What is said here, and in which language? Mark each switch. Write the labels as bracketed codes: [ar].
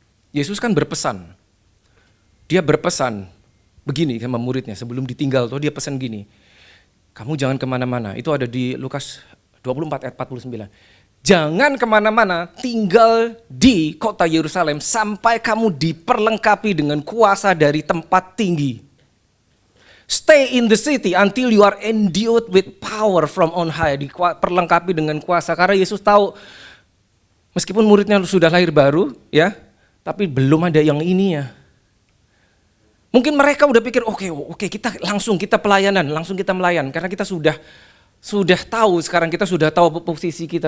[id] Yesus kan berpesan. Dia berpesan begini sama muridnya sebelum ditinggal tuh, dia pesan gini. Kamu jangan kemana-mana. Itu ada di Lukas 24 ayat 49. Jangan kemana-mana, tinggal di kota Yerusalem sampai kamu diperlengkapi dengan kuasa dari tempat tinggi. [en] Stay in the city until you are endued with power from on high. [id] Diperlengkapi dengan kuasa. Karena Yesus tahu, meskipun muridnya sudah lahir baru, ya, tapi belum ada yang ini ya. Mungkin mereka udah pikir, oke, kita pelayanan, langsung kita melayan. Karena kita sudah tahu, sekarang kita sudah tahu posisi kita.